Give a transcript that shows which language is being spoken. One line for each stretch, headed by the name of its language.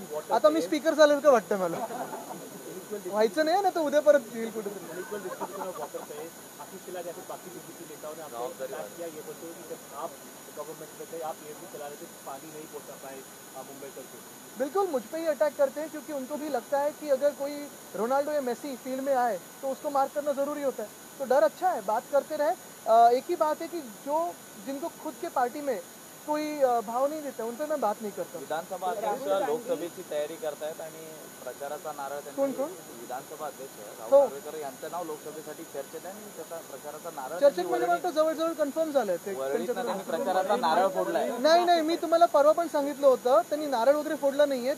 Marathi: आता मी स्पीकर झालेलं का वाटतं मला. व्हायचं नाही ना, तर उद्या परत येईल कुठेतरी.
English: equal distribution of water
Hindi: है आशीष सिला जैसे बाकी बीजेपी नेताओं ने आपको बात किया ये बताओ कि जब आप गवर्नमेंट में थे आप ये भी चला रहे थे पानी नहीं पहुंचा पाए मुंबई तक को बिल्कुल मुझ पे ही अटैक करते हैं, क्योंकि उनको भी लगता है कि अगर कोई रोनाल्डो या मेसी फील्ड में आए तो उसको मार्क करना ज़रूरी होता है. तो डर अच्छा है, बात करते रहे. एक ही बात है कि जो जिनको खुद के पार्टी में कोई भाव नहीं देता उन पर मैं बात नहीं करता.
Marathi: विधानसभा अध्यक्ष लोकसभेची तयारी करतायत आणि प्रचाराचा नारळ कोण त्यांनी कोण? विधानसभा अध्यक्ष हो. राहुल नार्वेकर यांचं नाव लोकसभेसाठी चर्चेत आहे आणि त्याचा प्रचाराचा नारळ चर्चेत म्हणजे मला जवळजवळ कन्फर्म झालंय ते वरळीतनं त्यांनी प्रचाराचा नारळ फोडलाय. नाही मी तुम्हाला परवा पण सांगितलं होतं, त्यांनी नारळ वगैरे फोडला नाहीये.